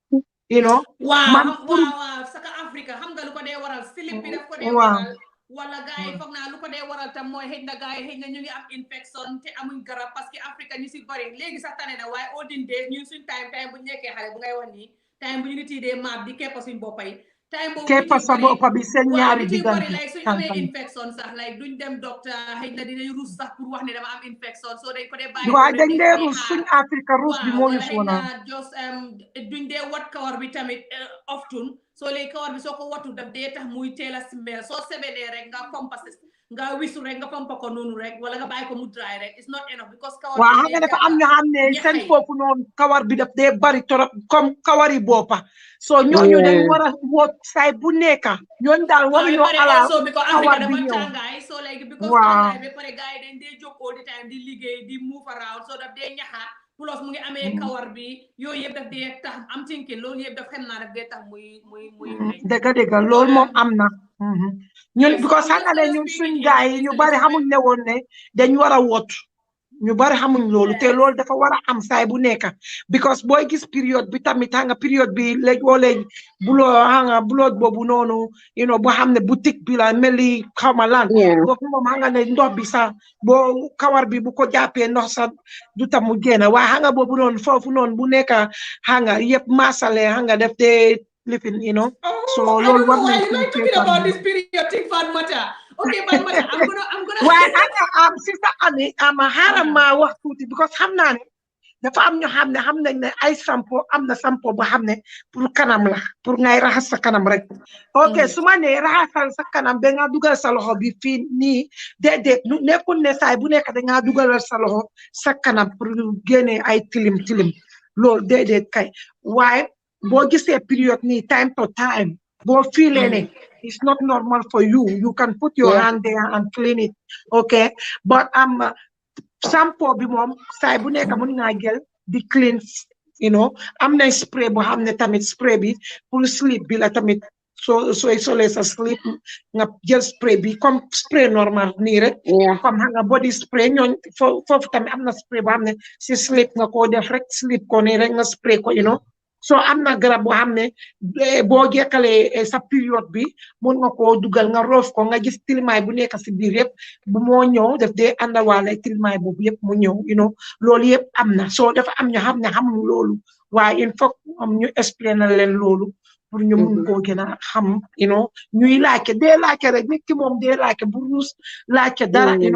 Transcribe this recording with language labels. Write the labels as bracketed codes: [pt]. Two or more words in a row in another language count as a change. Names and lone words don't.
[wo] waaw saka Africa xam nga lu ko dee waral slip bi daf ko dee waral wala gars yi foog naa lu ko dee waral tam mooy xëy na gars yi xëy na ñu ngi am infection te amuñ garab [fr] parce que [wo] Afrique ñu si bëri léegi sax tane na waaye [en] olden days [wo] ñun suñ time bu ñu nekkee xale bu ngay wax nii time bu ñu nit yi dee maab di keppa suñ boppa yi time boobu keppa sa boppa bi seen ñaari nit yi bëri diggante like suñ amee infection sax like duñ dem docteur xëy na dinañ rus sax pour wax ne dama am infection so dañ ko dee bàyyi waaye dañ dee rus suñ Afrique rus bi moo ñu wala xëy na just duñ dee wat kawar bi tamit often so léegi kawar bi soo ko watu daf dee tax muy teel a smell soo sebedee rek nga pompa nga wisu rek nga pompa ko noonu rek wala nga bàyyi ko mu dry rek [en] it's not enough because [wo] kawar waaw xam nga dafa am ñoo xam ne seen foofu noonu kawar bi daf dee bari torop comme kawari boppa so ñooñu dañ war a woot saay bu nekka ñooñu daal waruñoo ala kawar bi ñëw tàngaay so léegi because tàngaay ba pare gars yi dañ dee jóg [en] all the time [wo] di liggéey di [en] move around [wo] so daf dee ñaxa plus mu ngi amee kawar bi yooyu yëpp daf dee tax am tinki loolu yëpp daf xam naa daf dee tax muy dëgg loolu moom am na ñun because xam nga ne ñun suñ gaay yi ñu bari xamuñ ne woon ne dañ war a wot ñu bari xamuñ loolu te loolu dafa war a am saay bu nekk because booy gis période bi tamit xam nga période bi léegi buloo xam nga buloo boobu noonu boo xam ne boutique bi la mel ni xaw ma lan boobu moom xam nga ne ndox bi sax boo kawar bi bu ko jàppee ndox sax du tam mu génn waaye xam nga boobu noonu foofu noonu bu nekk xam nga yëpp masale xam nga def dee lifin so loolu war nañ [en] ci talking about this period thing Fatmata. Okay, Fatmata, I'm gonna [wo] waaye am sister Ami xaaral ma wax tuuti because xam naa ne dafa am ñoo xam ne xam nañ ne ay sampo am na sampo boo xam ne pour kanam la pour ngay raxas sa kanam rek ok su ma nee raxasal sa kanam da nga dugal sa loxo bi fii nii déedéet nekkul ne saay bu nekk da nga dugalal sa loxo sa kanam pour génne ay tilim loolu déedéet kay waaye boo gisee période nii [en] time to time [wo] boo fiilee ne [en] it's not normal for you. You can put your hand there and clean it. Okay. [wo] But sampo bi mom say bu nek mun nga gel di clean, am na spray bo xamne tamit spray bi pour sleep bi la tamit so isolé sa sleep nga gel spray bi comme spray normal ni rek comme nga [en] body spray [wo] ñoo fofu tamit am na spray bo xamne si sleep nga ko def rek sleep ko ni rek nga spray ko so am na garab boo xam ne boo jekkalee sa période bi mun nga koo dugal nga roof ko nga gis tilimaay bu nekk si biir yëpp bu moo ñëw daf dee àndawaale tilimaay boobu yëpp mu ñëw loolu yëpp am na soo dafa am ñoo xam ne xamuñ loolu waaye [fr] il faut [wo] am ñu expliquer leen loolu pour ñu mun koo gën a xam ñuy laajte dee laajte rek nit ki moom dee laajte bu ruus laajte dara